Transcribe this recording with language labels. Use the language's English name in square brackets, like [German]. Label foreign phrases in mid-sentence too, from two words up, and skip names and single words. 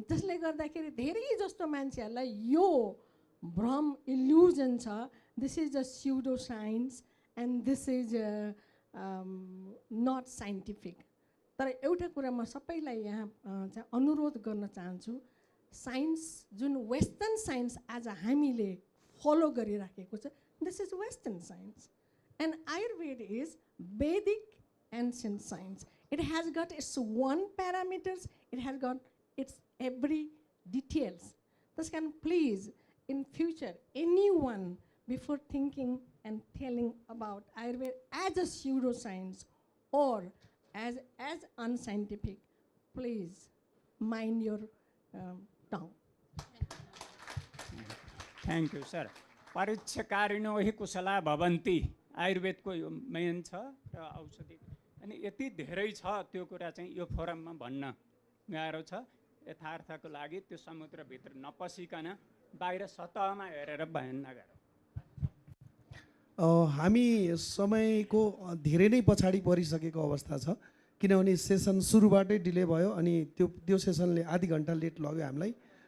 [Nepali] त्यसले गर्दाखेरि धेरै जस्तो मान्छेहरूलाई यो भ्रम इल्युजन छ, [English] this is a pseudo science and this is not scientific. [Nepali] तर एउटा कुरा म सबैलाई यहाँ चाहिँ अनुरोध गर्न चाहन्छु, साइन्स जुन [English] western science [Nepali] आज हामीले फलो गरिराखेको छ, [English] this is western science and Ayurveda is Vedic ancient science. It has got its one parameters, it has got its every details. Thus can please in future anyone before thinking and telling about Ayurveda as a pseudoscience or as unscientific, please mind your tongue. Thank you, sir. [Sanskrit] परीक्षकारिणो हि कुशला भवन्ति [Nepali] आयुर्वेदको यो मेन छ र औषधि अनि यति धेरै छ त्यो कुरा चाहिँ यो फोरममा भन्न गाह्रो छ। यथार्थको लागि त्यो समुद्रभित्र नपसिकन बाहिर सतहमा हेरेर बयान नगरौँ। हामी समयको धेरै नै पछाडि परिसकेको अवस्था छ, किनभने सेसन सुरुबाटै डिले भयो अनि त्यो सेसनले आधी घन्टा लेट लग्यो हामीलाई।